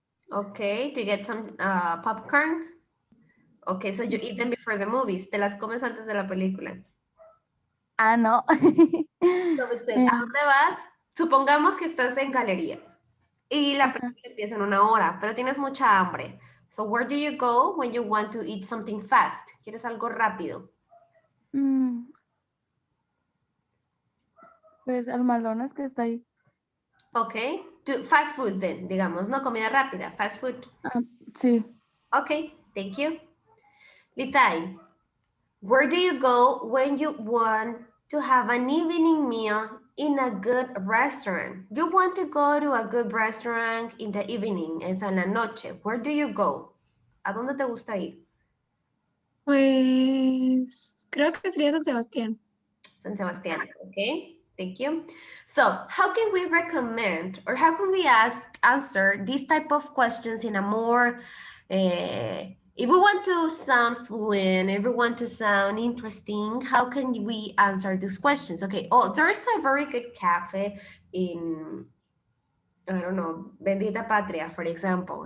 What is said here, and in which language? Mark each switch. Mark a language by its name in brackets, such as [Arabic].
[English] Okay, to get some popcorn. Okay, so you eat them before the movies. [Spanish] Te las comes antes de la película. Ah, no. [English] So it says, [Spanish] ¿a dónde vas? Supongamos que estás en galerías y la Ajá. película empieza en 1 hora, pero tienes mucha hambre. [English] So where do you go when you want to eat something fast? [Spanish] ¿Quieres algo rápido? Mm, pues al Maldonas que está ahí. [English] Okay, to fast food then, [Spanish] digamos, no comida rápida, [English] fast food. [Spanish] Ah, sí. [English] Okay, thank you. Litai, where do you go when you want to have an evening meal in a good restaurant? You want to go to a good restaurant in the evening, [Spanish] es en la noche. [English] Where do you go? [Spanish] ¿A dónde te gusta ir? Pues creo que sería San Sebastián. [English] San Sebastián, okay? Thank you. So, how can we recommend or how can we answer these type of questions in a more, if we want to sound fluent, if we want to sound interesting, how can we answer these questions? Okay, oh, there's a very good cafe in, I don't know, Bendita Patria, for example.